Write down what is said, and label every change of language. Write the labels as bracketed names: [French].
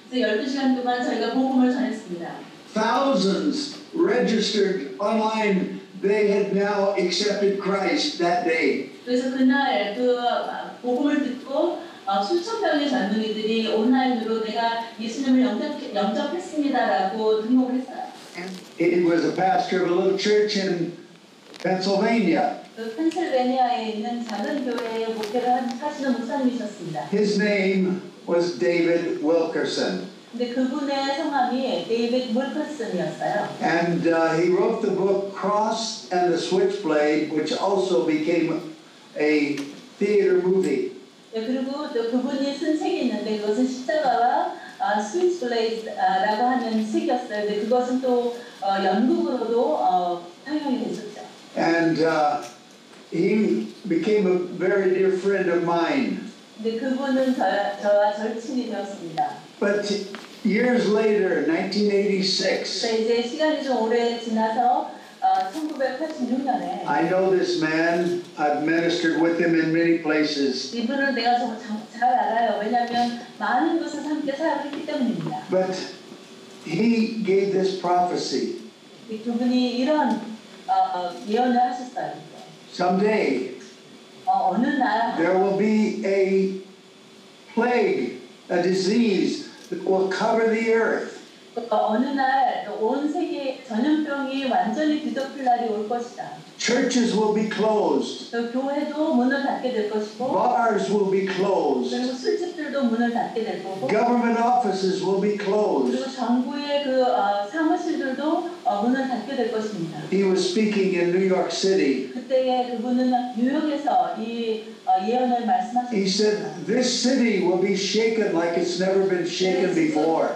[Korean] 그래서 12시간 동안 저희가 복음을 전했습니다. [English] Thousands registered online. They had now accepted Christ that day. [Korean] 그래서 그날 그 복음을 듣고 수천 명의 젊은이들이 온라인으로 내가 예수님을 영접했습니다라고 등록을 했어요. [English] He was a pastor of a little church in Pennsylvania. [Korean] 그 펜실베니아에 있는 작은 교회에 목회를 하시는 목사님이셨습니다. [English] His name was David Wilkerson. [Korean] 근데 그분의 성함이 데이비드 윌커슨이었어요. [English] And he wrote the book Cross and the Switchblade, which also became a theater movie. [Korean] 네, 그리고 또 그분이 쓴 책이 있는데 그것은 십자가와 스위치블레이드라고 하는 책이었어요. 근데 그것은 또 연극으로도 상영이 됐었죠. [English] And he became a very dear friend of mine. [Korean] 근데 그분은 저와 절친이 되었습니다. [English] But years later, 1986, [Korean] 이제 시간이 좀 오래 지나서 1986년에 [English] I know this man. I've ministered with him in many places. [Korean] 이분을 내가 잘 알아요. 왜냐하면 많은 곳에서 함께 살았기 때문입니다. [English] But he gave this prophecy. [Korean] 그분이 이런 예언을 하셨어요. [English] Someday, [Korean] 어느 날 [English] there will be a plague, a disease that will cover the earth. [Korean] 어느 날 온 세계 전염병이 완전히 뒤덮일 날이 올 것이다. [English] Churches will be closed. [Korean] 교회도 문을 닫게 될 것이고, [English] Bars will be closed. [Korean] 그리고 술집들도 문을 닫게 될 거고, [English] Government offices will be closed. [Korean] 그리고 정부의 그 사무실들도 문을 닫게 될 것입니다. [English] He was speaking in New York City. [Korean] 그때에 그분은 뉴욕에서 이 예언을 말씀하셨습니다. [English] He said, "This city will be shaken like it's never been shaken before."